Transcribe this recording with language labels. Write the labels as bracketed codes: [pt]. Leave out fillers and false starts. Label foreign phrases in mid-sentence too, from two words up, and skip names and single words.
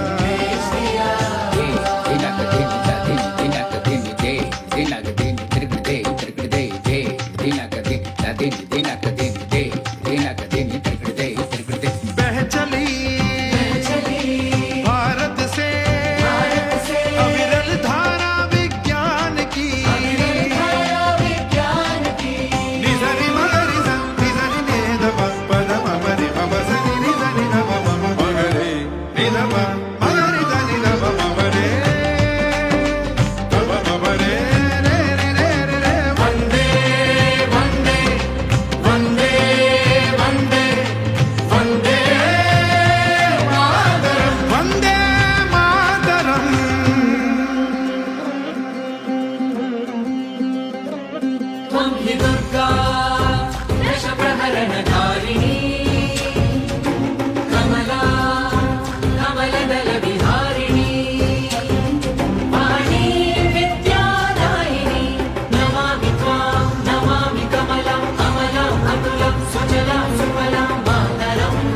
[hi] बह चली भारत से अविरल धारा विज्ञान की। निधरि मगरि ध, निधरि ने ध प प ध म म रि म ब स नि नि ध नि ध प म म म ग रे नि ध प मगरि ध नि ध प म म रे ध प म म रे रे रे रे रे रे। [sa] वंदे वंदे वंदे वंदे वंदे मातरम, वंदे मातरम। त्वं हि दुर्गा दशप्रहरणधारिणी कमला कमलदलविहारिणी वाणी विद्यादायिनी नमामि त्वां नमामि कमलं अमलं अतुलं सुजलं सुफलं मातरम्